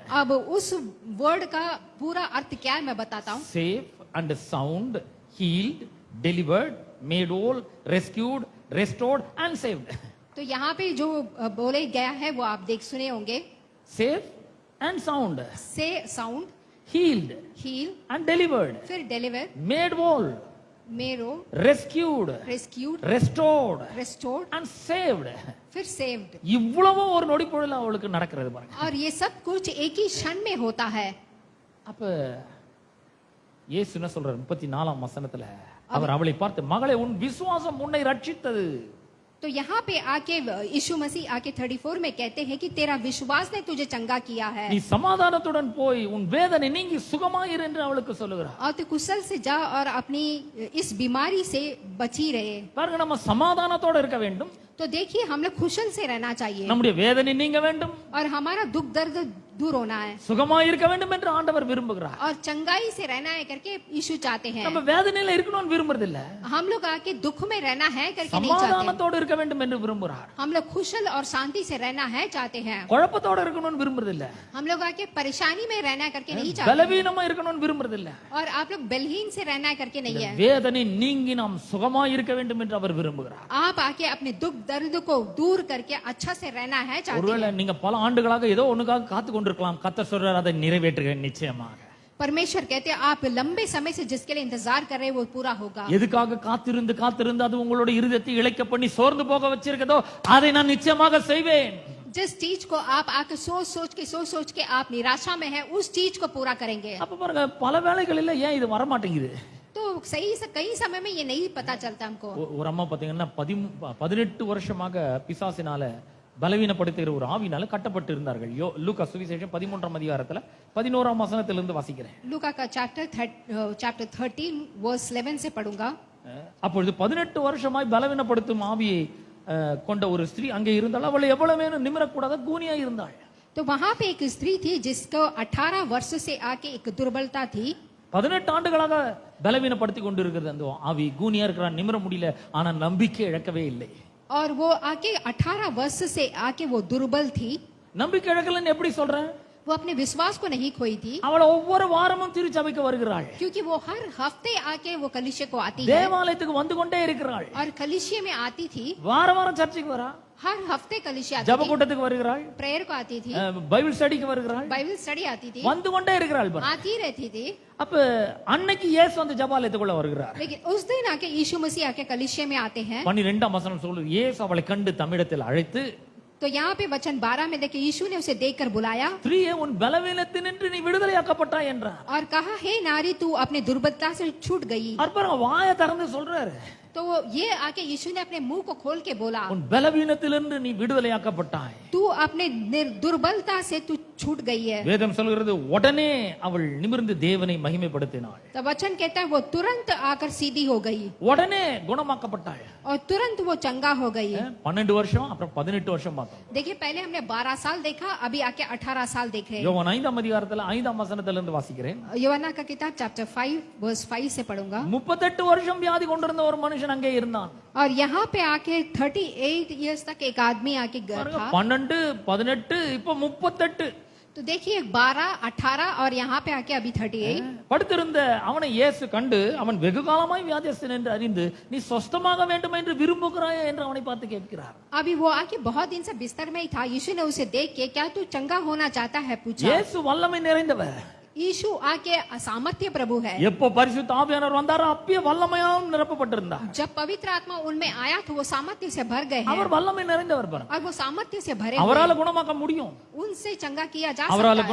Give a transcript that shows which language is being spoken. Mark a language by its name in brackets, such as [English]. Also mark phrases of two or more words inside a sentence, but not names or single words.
[Hindi] अब उस वर्ड का पूरा अर्थ क्या है मैं बताता हूँ। [English] Safe and sound, healed, delivered, made whole, rescued, restored and saved. [Hindi] तो यहाँ पे जो बोले गया है वो आप देख सुने होंगे। [English] Safe and sound, safe sound, [Hindi] healed [English] हील, and delivered, [Hindi] फिर डिलीवर, [English] made whole, मेरो, rescued, rescued, restored restored, and saved. [Hindi] फिर saved. [Tamil] இவ்வளவு ஒரு நொடி பொழுதுல அவளுக்கு நடக்கிறது பாருங்க. [Hindi] और ये सब कुछ एक ही क्षण में होता है. [Tamil] அப்ப இயேசு என்ன சொல்றாரு 34ஆம் வசனத்துல அவர் அவளை பார்த்து மகளே உன் விசுவாசம் உன்னை ரட்சித்தது. [Hindi] तो यहाँ पे आके यीशु मसीह आके 34 में कहते हैं कि तेरा विश्वास ने तुझे चंगा किया है. [Tamil] நீ சமாதானத்துடன் போய் உன் வேதனை நீங்கி சுகமாயிரு என்று அவளுக்கு சொல்லுகிறார். [Hindi] और तू कुशल से जा और अपनी इस बीमारी से बची रहे. [Tamil] பாருங்க நம்ம சமாதானத்தோட இருக்க வேண்டும். [Hindi] तो देखिए हम लोग कुशल से रहना चाहिए. [Tamil] நம்முடைய வேதனை நீங்க வேண்டும். [Hindi] और हमारा दुख दर्द दूर होना है. [Tamil] சுகமாய் இருக்க வேண்டும் என்று ஆண்டவர் விரும்புகிறார். [Hindi] और चंगाई से रहना है करके यीशु चाहते हैं. [Tamil] நம்ம வேதனையில இருக்கணும்னு விரும்புறது இல்ல. [Hindi] हम लोग आके दुख में रहना है करके नहीं चाहते. [Tamil] சமாதானத்தோட இருக்க வேண்டும் என்று விரும்புகிறார். [Hindi] हम लोग खुशल और शांति से रहना है चाहते हैं. [Tamil] குழப்பத்தோட இருக்கணும்னு விரும்புறது இல்ல. [Hindi] हम लोग आके परेशानी में रहना है करके नहीं चाहते. [Tamil] பலவீனமா இருக்கணும்னு விரும்புறது இல்ல. [Hindi] और आप लोग बलहीन से रहना है करके नहीं है. [Tamil] வேதனை நீங்கி நாம் சுகமாய் இருக்க வேண்டும் என்று அவர் விரும்புகிறார். [Hindi] आप आके अपने दुख दर्द को दूर करके अच्छा से रहना है चाहते [Tamil] ஒருவேளை [Hindi] हैं. [Tamil] நீங்க பல ஆண்டுகளாக ஏதோ ஒண்ணுக்காக காத்து கொண்டிருக்கலாம். கர்த்தர் சொல்றார் அதை நிறைவேற்றுகிறேன் நிச்சயமாக. [Hindi] परमेश्वर कहते हैं आप लंबे समय से जिसके लिए इंतजार कर रहे हैं वो पूरा होगा. [Tamil] எதுக்காக காத்திருந்து காத்திருந்து அது உங்களுடைய இருதயத்தை இளைக்க பண்ணி சோர்ந்து போக வச்சிருக்கதோ அதை நான் நிச்சயமாக செய்வேன். [Hindi] जिस चीज को आप आके सोच सोच के आप निराशा में है उस चीज को पूरा करेंगे. [Tamil] அப்ப பாருங்க பல வேளைகளில் ஏன் இது வர மாட்டேங்குது? [Hindi] तो सही से कई समय में ये नहीं पता चलता हमको. [Tamil] ஒரு அம்மா பாத்தீங்கன்னா 18 வருஷமாக பிசாசினால பலவீனப்படுத்துகிற ஒரு ஆவினால கட்டப்பட்டு இருந்தார்கள். லூக்கா சுவிசேஷம் 13ஆம் அதிகாரத்துல 11ஆம் வசனத்திலிருந்து வாசிக்கிறேன். [Hindi] लूका का चैप्टर 13 वर्स 11 से पढ़ूंगा. [Tamil] அப்பொழுது 18 வருஷமாய் பலவீனப்படுத்தும் ஆவியை கொண்ட ஒரு ஸ்திரீ அங்கே இருந்தாள். அவள் எவ்வளவு வேணும் நிமிரக்கூடாத கூனியா இருந்தாள். [Hindi] तो वहां पे एक स्त्री थी जिसको 18 वर्ष से आके एक दुर्बलता थी. [Tamil] 18 ஆண்டுகளாக பலவீனப்படுத்தி கொண்டிருக்கிறது அந்த ஆவி. கூனியா இருக்கிறான், நிமிர முடியல. ஆனா நம்பிக்கை இழக்கவே இல்லை. [Hindi] और वो आके 18 वर्ष से आके वो दुर्बल थी. [Tamil] நம்பிக்கை இழக்கலன்னு எப்படி சொல்றேன்? [Hindi] वो अपने विश्वास को नहीं खोई थी. [Tamil] அவள் ஒவ்வொரு வாரமும் திருச்சபைக்கு வருகிறாள். [Hindi] क्योंकि वो हर हफ्ते आके वो कलीसिया को आती है. [Tamil] தேவாலயத்துக்கு வந்து கொண்டே இருக்கிறாள். [Hindi] और कलीसिया में आती थी. [Tamil] வாரம் சர்ச்சுக்கு வரா. [Hindi] हर हफ्ते कलीसिया आती [Tamil] ஜெப [Hindi] थी. [Tamil] கூட்டத்துக்கு வருகிறாள். [Hindi] प्रेयर को आती थी. [English] Bible study [Tamil] வருகிறாள். [English] Bible study [Hindi] आती थी. [Tamil] வந்து கொண்டே இருக்கிறாள். [Hindi] आती रहती थी. [Tamil] அப்ப அன்னைக்கு இயேசு அந்த ஜெபாலயத்துக்குள்ள வருகிறார். [Hindi] लेकिन उस दिन आके यीशु मसीह आके कलीसिया में आते हैं. [Tamil] 12ஆம் வசனம் சொல்லுது இயேசு அவளை கண்டு தம்மிடத்தில் அழைத்து. [Hindi] तो यहाँ पे वचन 12 में देखे यीशु ने उसे देखकर बुलाया. [Tamil] ஸ்திரீயே உன் பலவீனத்தினின்று நீ விடுதலையாக்கப்பட்டாய் என்றார். [Hindi] और कहा हे नारी तू अपने दुर्बलता से छूट गई. [Tamil] அப்புறம் வாயை திறந்து சொல்றாரு. [Hindi] तो ये आके यीशु ने अपने मुंह को खोल के बोला [Tamil] உன் பலவீனத்திலிருந்து நீ விடுதலையாக்கப்பட்டாய். [Hindi] तू अपने दुर्बलता से तू छूट गई है. [Tamil] வேதம் சொல்கிறது உடனே அவள் நிமிர்ந்து தேவனை மகிமைப்படுத்தினாள். [Hindi] तो वचन कहता है वो तुरंत आकर सीधी हो गई [Tamil] உடனே குணமாக்கப்பட்டாள். [Hindi] और तुरंत वो चंगा हो गई. [Tamil] 12 வருஷம் அப்புறம் 18 வருஷம் பார்த்தோம். [Hindi] देखिए पहले हमने 12 साल देखा, अभी आके 18 साल देख रहे हैं. [Tamil] யோவான் 5ஆம் அதிகாரத்துல 5ஆம் வசனத்திலிருந்து வாசிக்கிறேன். [Hindi] यूहन्ना का किताब चैप्टर 5 वर्स 5 से पढ़ूंगा. [Tamil] 38 வருஷம் வியாதி கொண்டிருந்த ஒரு மனுஷன் அங்கே இருந்தான். [Hindi] और यहाँ पे आके 38 इयर्स तक एक आदमी आके था. [Tamil] 12 18 இப்போ 38. [Hindi] तो देखिए 12 18 और यहाँ पे आके अभी 38. [Tamil] படுத்திருந்த அவனை இயேசு கண்டு அவன் வெகு காலமாய் வியாதியஸ்தன் என்று அறிந்து நீ சொஸ்தமாக வேண்டும் என்று விரும்புகிறாய் என்று அவனை பார்த்து கேட்கிறார். [Hindi] अभी वो आके बहुत दिन से बिस्तर में ही था. यीशु ने उसे देख के क्या तू चंगा होना चाहता है पूछा. [Tamil] இயேசு வல்லமை நிறைந்தவர். [Hindi] यीशु आके सामर्थ्य प्रभु है. [Tamil] எப்போ பரிசுத்த ஆவியானவர் வந்தாரோ அப்பயே வல்லமையால் நிரப்பப்பட்டிருந்தார். [Hindi] जब पवित्र आत्मा उनमें आया तो वो सामर्थ्य से भर गए हैं. [Tamil] அவர் வல்லமை நிறைந்தவர் பாருங்க. [Hindi] और वो सामर्थ्य से भरे [Tamil] அவரால குணமாக்க முடியும். [Hindi] उनसे चंगा किया जा [Tamil] அவரால [Hindi] सकता है.